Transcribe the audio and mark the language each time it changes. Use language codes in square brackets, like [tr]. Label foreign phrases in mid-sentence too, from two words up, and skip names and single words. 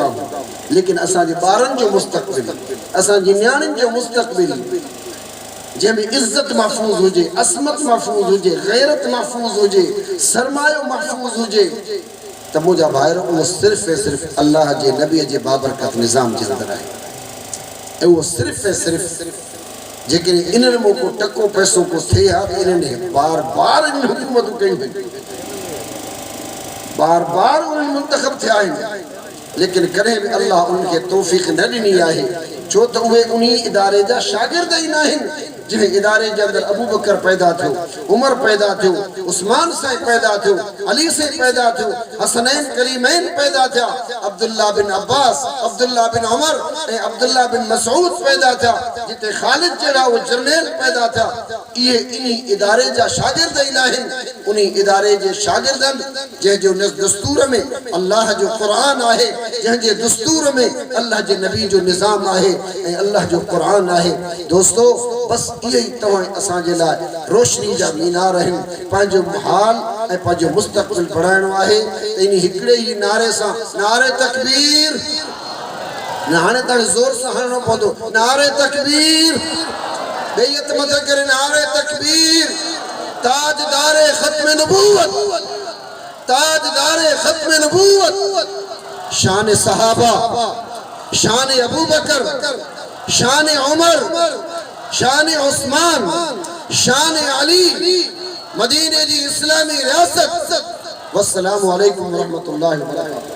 [sd] आहियूं लेकिन असांजे ॿारनि जो मुस्तक़बिल असांजी न्याणियुनि जो मुस्तक़बिल जंहिंमें इज़्ज़त महफूज़ हुजे असमत महफूज़ हुजे गैरत महफूज़ हुजे सरमायो महफूज़ हुजे त मुंहिंजा भाइर उहो सिर्फ़ ऐं सिर्फ़ अल्लाह जे नबीअ जे बाबरकत निज़ाम जे अंदरि आहे ऐं उहो सिर्फ़ ऐं सिर्फ़ जेकॾहिं इन्हनि में को टको पैसो को थिए हा त इन्हनि बार बार इन हुकूमतूं कयूं बार बार उन्हनि मुंतखब थिया आहिनि लेकिन कॾहिं बि अल्लाह उनखे तौफ़ीक़ न ॾिनी आहे छो त उहे उन्ही इदारे जा शागिर्द ई न आहिनि जिन्हें इदारे [ur] के अंदर [sd] अबू बकर पैदा थो उमर पैदा थो उस्मान से पैदा थो अली से पैदा थो हसनैन करीमैन पैदा था अब्दुल्ला बिन अब्बास अब्दुल्ला बिन उमर ए अब्दुल्ला बिन मसऊद पैदा था जिते खालिद जड़ा वो जर्नैल पैदा था ये इन्हीं इदारे जा शागिर्द ही नाहिन उन्हीं इदारे जे शागिर्दन जे जो दस्तूर में अल्लाह जो कुरान आहे जे जे दस्तूर में अल्लाह जे नबी जो निजाम आहे ए अल्लाह जो कुरान आहे दोस्तों बस ये तवा असा जे ला रोशनी जा मीनार हैं पांजो हाल ए पांजो मुस्तकबिल बढ़ाणो आहे इन हिकड़े ही नारे सा नारे तकबीर नारे तक [ur] जोर से [sd] हणो पवंदो नारे तकबीर बेयत मत करे नारे तकबीर ताजदारे खत्म नबूवत ताजदारे खत्म नबूवत शान सहाबा शान अबू बकर शान उमर शान उस्मान शान अली [ur] मदीने की इस्लामी रियासत [ar] والسلام عليكم ورحمة الله وبركاته.